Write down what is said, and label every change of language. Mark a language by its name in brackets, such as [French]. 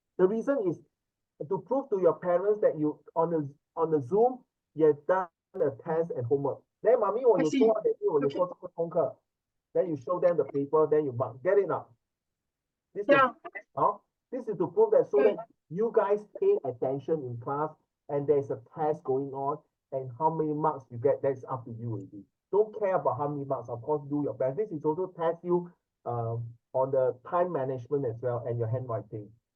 [English] The reason is to prove to your parents that you on the Zoom you have done the test and homework. [Chinese] Then 妈咪我有做，我有做这个功课。 [English] Then you show them the paper, then you mark. Get it now? This is to prove that so that you guys pay attention in class and there's a test going on, and how many marks you get, that's up to you already. Don't care about how many marks, of course, do your best. This is also test you on the time management as well and your handwriting.